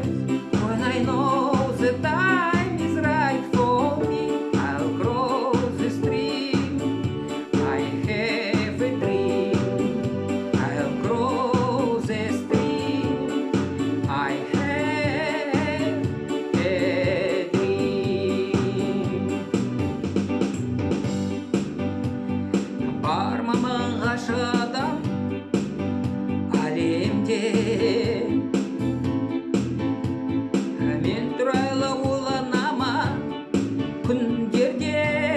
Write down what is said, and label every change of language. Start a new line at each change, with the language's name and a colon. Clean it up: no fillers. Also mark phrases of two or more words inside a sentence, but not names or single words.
English: When I know the time is right for me, I'll cross the stream. I have a dream. I'll cross the stream. I have a dream.
Kazakh: Бар ма мыңғашы адам әлемде? Мен туралы ойланама күндерде.